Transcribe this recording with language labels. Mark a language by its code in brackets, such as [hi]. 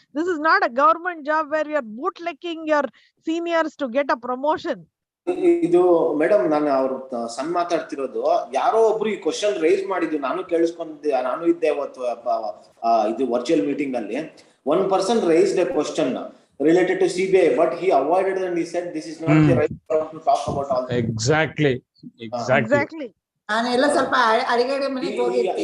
[en] This is not a government job where you're bootlicking your seniors to get a promotion. [kn] ಇದು madam, ನಾನು ಅವ್ರ ಸಣ್ಣ ಮಾತಾಡ್ತಿರೋದು, ಯಾರೋ ಒಬ್ರು ಈ ಕ್ವಶನ್ ರೈಸ್ ಮಾಡಿದ್ದು ನಾನು ಕೇಳಿಸ್ಕೊಂಡಿದ್ದೆ, ನಾನು ಇದ್ದೆ ಅವತ್ತು ಇದು ವರ್ಚುವಲ್ ಮೀಟಿಂಗ್ ಅಲ್ಲಿ. [en] One person raised a question related to CBI, but he avoided and he said this is not the right time to talk about all that. Exactly. [kn] ನಾನೆಲ್ಲ ಸ್ವಲ್ಪ ಅಡಿಗಡೆ ಮನೆಗೆ ಹೋಗಿರ್ತೀನಿ.